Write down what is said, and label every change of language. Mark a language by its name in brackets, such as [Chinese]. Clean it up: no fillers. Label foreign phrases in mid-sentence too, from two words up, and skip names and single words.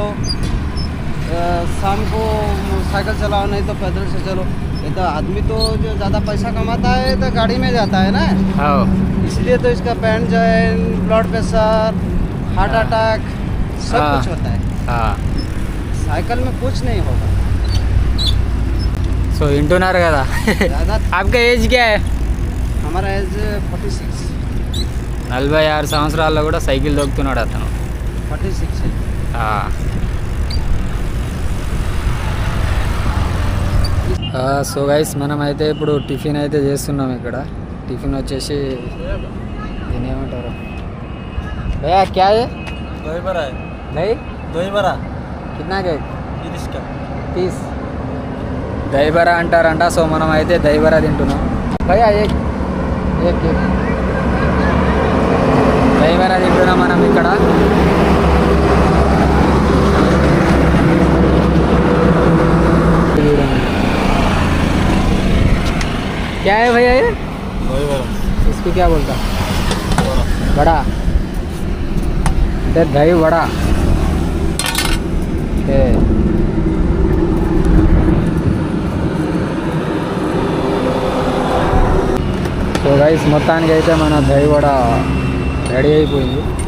[Hindi] शाम को साइकिल चलाओ, नहीं तो पैदल से चलो. ये तो आदमी तो जो ज़्यादा पैसा कमाता है तो गाड़ी में जाता है ना, हाँ, इसलिए तो इसका [English] pain join, [Hindi] ब्लड प्रेशर, हार्ट हाँ. अटैक सब हाँ. कुछ होता है. हाँ. साइकिल में कुछ नहीं होगा. [Telugu] సో వింటున్నారు కదా. [Hindi] ज़्यादा आपका ఏజ్ क्या है? हमारा एज 46. [Telugu] 46 సంవత్సరాల్లో కూడా సైకిల్ దొక్కుతున్నాడు అతను. [Hindi] 46 है. [Telugu] సో గైస్, మనం అయితే ఇప్పుడు టిఫిన్ అయితే చేస్తున్నాం ఇక్కడ. టిఫిన్ వచ్చేసి దీని ఏమంటారు భయ్యా, [Hindi] क्या है? दही बड़ा है. దही दही बड़ा कितना के? 30 का. [Telugu] 30 దహిబరా అంటారంట. సో మనం అయితే దహిబరా తింటున్నాం. భయ్యా [Hindi] एक एक एक [Telugu] దహిబరా తింటున్నాం మనం ఇక్కడ. [Hindi] क्या है भैया ये? दही बड़ा. इसको क्या बोलता? बड़ा అంటే దही వడా. [Telugu] ఓకే, సో గైస్ మొత్తానికి అయితే మన దही వడ రెడీ అయిపోయింది.